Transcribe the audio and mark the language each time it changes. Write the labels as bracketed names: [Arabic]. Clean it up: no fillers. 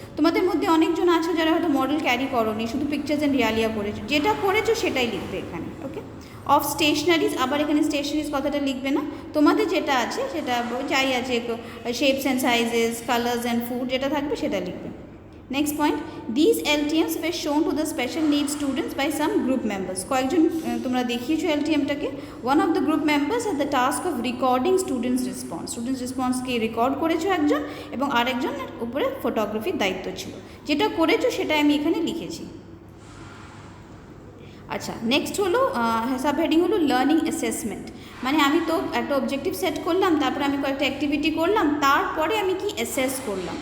[Bangla] তোমাদের মধ্যে অনেকজন আছে যারা হয়তো মডেল ক্যারি করোনি, শুধু পিকচার্স অ্যান্ড রিয়ালিয়া করেছো, যেটা করেছো সেটাই লিখবে এখানে। ওকে, অফ স্টেশনারিজ, আবার এখানে স্টেশনারিজ কথাটা লিখবে না, তোমাদের যেটা আছে সেটা যাই আছে, shapes and sizes, colours and food যেটা থাকবে সেটা লিখবে। [English] Next point, these LTMs were shown to the special needs students by some group members. [Bangla] কয়েকজন তোমরা দেখিয়েছো LTMটাকে. [English] One of the group members had the task of recording students' response. [Bangla] Students' response-কে record করেছো একজন এবং আরেকজনের উপরে ফটোগ্রাফির দায়িত্ব ছিল. যেটা করেছো সেটা আমি এখানে লিখেছি. আচ্ছা, নেক্সট হলো সাব হেডিং হলো লার্নিং অ্যাসেসমেন্ট. মানে আমি তো একটা অবজেক্টিভ সেট করলাম, তারপরে আমি কয়েকটা অ্যাক্টিভিটি করলাম, তারপরে আমি কি অ্যাসেস করলাম.